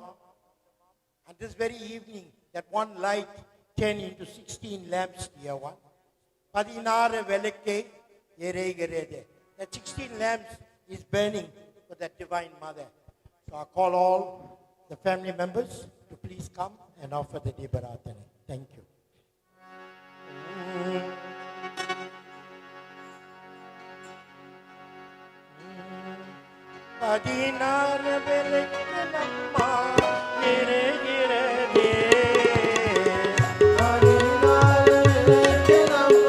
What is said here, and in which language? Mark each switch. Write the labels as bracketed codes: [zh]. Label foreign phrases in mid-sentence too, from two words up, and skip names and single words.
[en] And this very evening, that one light turned into 16 lamps, dear one. [kn] ಪದಿನಾರೆ ವೆಳಕೆ ಯೆರೆಗೆರೆದೆ. [en] That 16 lamps is burning for that Divine Mother. So I call all the family members to please come and offer the Dibaratane. Thank you. [kn] ಪದಿನಾರೆ ವೆಳಕೆ ನಮ್ಮ ಯೆರೆಗೆರೆದೆ. ಪದಿನಾರೆ ವೆಳಕೆ ನಮ್ಮ